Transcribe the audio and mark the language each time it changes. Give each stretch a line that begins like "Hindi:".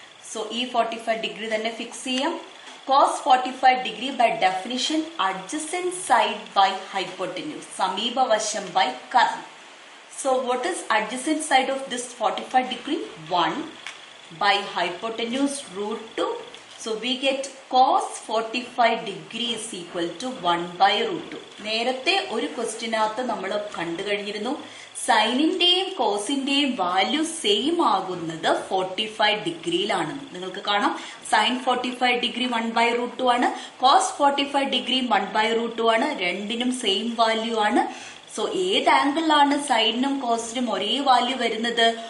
Malayalam: So ഈ 45 degree തന്നെ fix ചെയ്യാം. cos 45 degree by definition adjacent side by hypotenuse, സമീപവശം by Karnam.
English: So what is adjacent side of this 45 degree? 1 by hypotenuse √2. So we get cos 45 degree is equal to 1/√2.
Malayalam: നേരത്തെ ഒരു ക്വസ്റ്റ്യനകത്ത് നമ്മൾ കണ്ടു കഴിഞ്ഞിരുന്നു സൈനിന്റെയും കോസിന്റെയും value same ആകുന്നത് 45 ഡിഗ്രിയിലാണെന്ന്. നിങ്ങൾക്ക് കാണാം സൈൻ 45 ഡിഗ്രി 1/√2 ആണ്, cos 45 degree 1/√2 ആണ്. രണ്ടിനും സെയിം വാല്യൂ ആണ്. സോ ഏത് ആംഗിളിലാണ് സൈനിനും കോസിനും ഒരേ വാല്യൂ വരുന്നത്?